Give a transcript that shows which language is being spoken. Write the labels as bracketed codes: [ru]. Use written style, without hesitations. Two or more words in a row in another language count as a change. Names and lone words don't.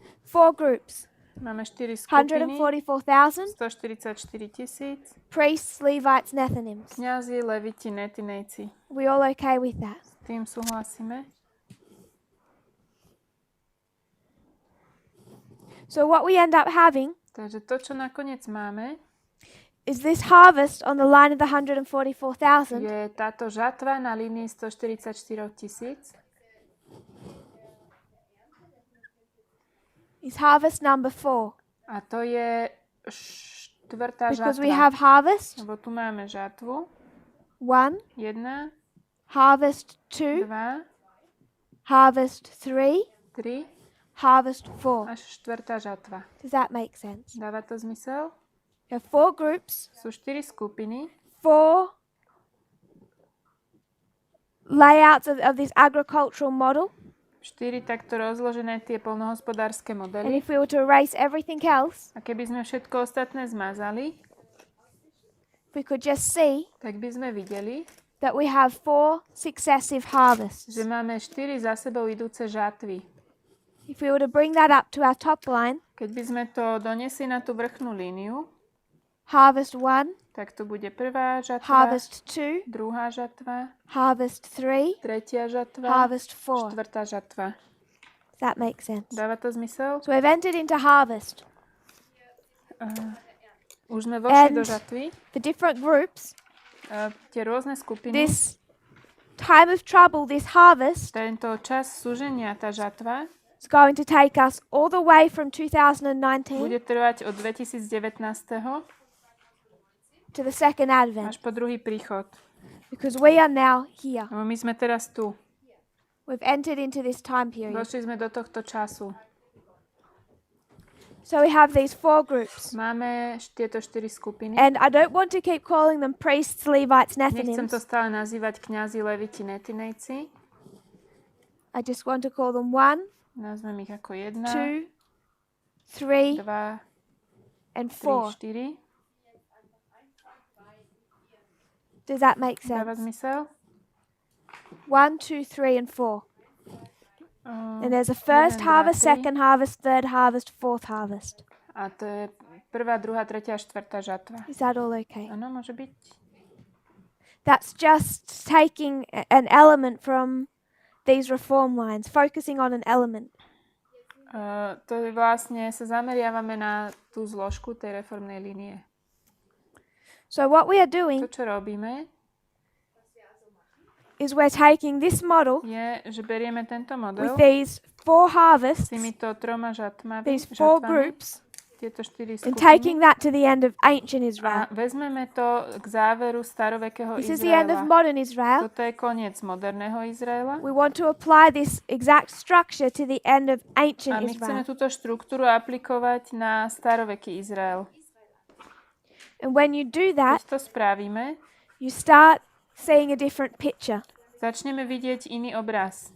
[en] 4 groups. [sk] Máme 4 skupiny. [en] 144,000. [sk] 144 000. [en] Priests, Levites, Nethinims. [sk] Kňazi, leviti, netinejci. [en] We all okay with that? [sk] S tým súhlasíme. [en] So what we end up having [sk] Takže to, čo nakoniec máme, [en] is this harvest on the line of the 144,000 [sk] je táto žatva na línii 144 000. [en] is harvest number 4. [sk] A to je štvrtá [en] Because [sk] žatva. [en] we have harvest [sk] Lebo tu máme žatvu. [en] 1, [sk] 1, [en] harvest 2, [sk] 2, [en] harvest 3, [sk] 3 [en] harvest 4. [sk] až štvrtá žatva. [en] Does that make sense? [sk] Dáva to zmysel? [en] You have 4 groups, [sk] Sú 4 skupiny, [en] 4 layouts of this agricultural model. [sk] 4 takto rozložené tie poľnohospodárske [en] And [sk] modely. [en] if we were to erase everything else, [sk] A keby sme všetko ostatné zmazali, [en] we could just see [sk] tak by sme videli, [en] that we have 4 successive harvests. [sk] že máme 4 za sebou idúce žatvy. [en] If we were to bring that up to our top line, [sk] Keď by sme to donesli na tú vrchnú líniu, [en] harvest 1, [sk] tak to bude prvá žatva, [en] harvest 2, [sk] druhá žatva, [en] harvest 3, [sk] tretia žatva, [en] harvest 4. [sk] štvrtá žatva. [en] Does that make sense? [sk] Dáva to zmysel? [en] So we've entered into harvest. [sk] Už sme vošli do [en] And [sk] žatvy. [en] the different groups, [sk] Tie rôzne skupiny, [en] this time of trouble, this harvest, [sk] tento čas súženia, tá žatva, [en] is going to take us all the way from 2019 [sk] bude trvať od 2019. [en] to the second advent, [sk] až po druhý príchod. [en] because we are now here. [sk] Lebo my sme teraz tu. [en] We've entered into this time period. [sk] Vošli sme do tohto času. [en] So we have these 4 groups. [sk] Máme tieto 4 skupiny. [en] And I don't want to keep calling them priests, Levites, [sk] Nechcem to [en] Nethinims. [sk] stále nazývať kňazi, leviti, netinejci. [en] I just want to call them 1, [sk] Nazvem ich ako 1, [en] 2, 3, [sk] 2, [en] and [sk] 3, [en] 4. [sk] 4. [en] Does that make [sk] Dáva [en] sense? [sk] zmysel? [en] 1, 2, 3, and 4. And there's a [sk] 1, [en] first [sk] 2, [en] harvest, [sk] 3. [en] second harvest, third harvest, fourth harvest. [sk] A to je prvá, druhá, tretia a štvrtá žatva. [en] Is that all okay? [sk] Áno, môže byť. [en] That's just taking an element from these reform lines, focusing on an element. [sk] To je vlastne, sa zameriavame na tú zložku tej reformnej línie. [en] So what we are [sk] To, [en] doing [sk] čo robíme, [en] is we're taking this model [sk] je, že berieme tento model [en] with these 4 [sk] s [en] harvests, [sk] týmito 3 žatvami, [en] these 4 groups, [sk] tieto 4 [en] and [sk] skupiny [en] taking that to the end of ancient [sk] a [en] Israel. [sk] vezmeme to k záveru starovekého [en] This is the end of [sk] Izraela. [en] modern Israel. [sk] Toto je koniec moderného Izraela. [en] We want to apply this exact structure to the end of [sk] A [en] ancient [sk] my chceme [en] Israel. [sk] túto štruktúru aplikovať na staroveký Izrael. [en] And when you do that, [sk] Keď to spravíme, [en] you start seeing a different picture. [sk] začneme vidieť iný obraz.